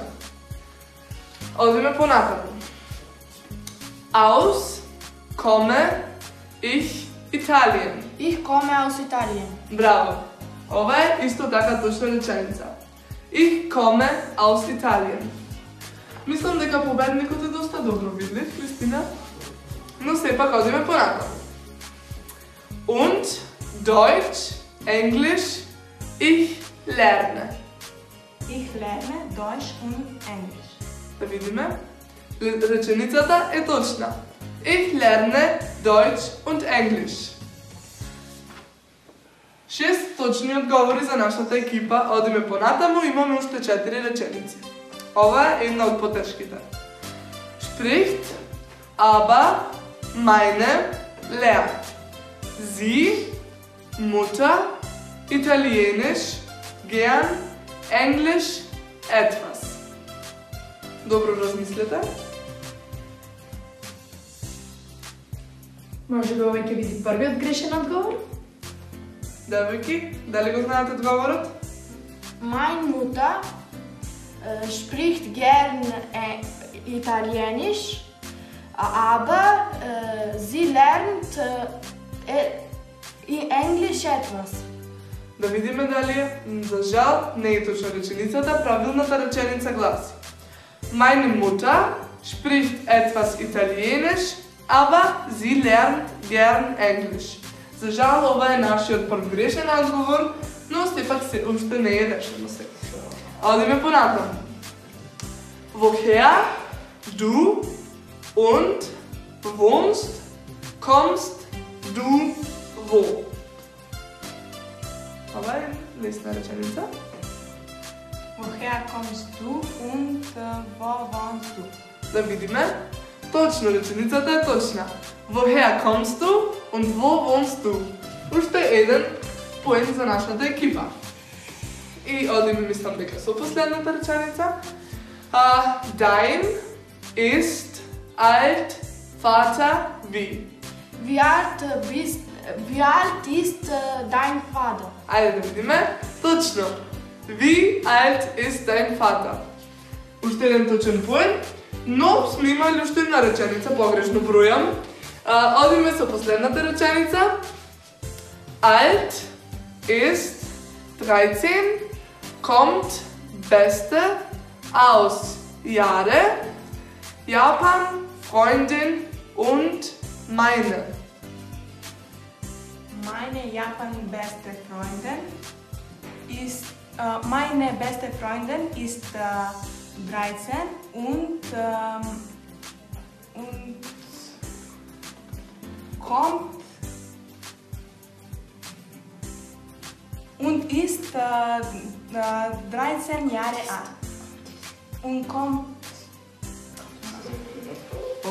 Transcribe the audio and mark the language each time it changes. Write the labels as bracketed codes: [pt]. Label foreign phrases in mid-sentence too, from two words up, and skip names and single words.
[mk] Одиме понатаму. [de] Aus, komme, ich, Italien. Ich komme aus Italien. [mk] Браво! Ова е исто така точна реченица. [de] Ich komme aus Italien. [mk] Мислам дека победникот е доста добро видлив, Кристина. Но сепак одиме понатаму. [de] Und Deutsch, Englisch, ich lerne. Ich lerne Deutsch und Englisch. [mk] Да видиме. Реченицата е точна. [de] Ich lerne Deutsch und Englisch. [mk] 6 точни одговори за нашата екипа. Одиме понатаму, имаме уште 4 реченици. Ова е една од потешките. [de] Spricht, aber, meine, lernt. Sie, Mutter, Italienisch, gern, Englisch, etwas. [mk] Добро размислете. Може би овој ќе биде првиот грешен одговор? Девојки, дали го знаете одговорот? [de] Meine Mutter spricht gern Italienisch, aber sie lernt Englisch etwas. [mk] Да видиме дали е. За жал, не е точна реченицата. Правилната реченица гласи: [de] Meine Mutter spricht etwas Italienisch, aber sie lernt gern Englisch. [mk] За жал, ова е нашиот прв грешен одговор, но сепак се уште не е решено се. Одиме понатаму. [de] Woher du und wohnst, kommst du wo? [mk] Ова е лесна реченица. [de] Woher kommst du und wo wohnst du? [mk] Да видиме. Точно, реченицата е точна. [de] Woher kommst du und wo wohnst du? [mk] Уште еден поен за нашата екипа. И одиме, мислам дека со последната реченица. [de] Dein ist alt Vater wie? Wie alt ist dein Vater? [mk] Ајде да видиме. Точно. [de] Wie alt ist dein Vater? [mk] Уште еден точен поен, но сме имали уште една реченица, погрешно бројам. Одиме со последната реченица. [de] Alt ist 13, kommt beste aus Jahre, Japan, Freundin und meine. Meine beste Freundin ist 13 und kommt und ist 13 Jahre alt und kommt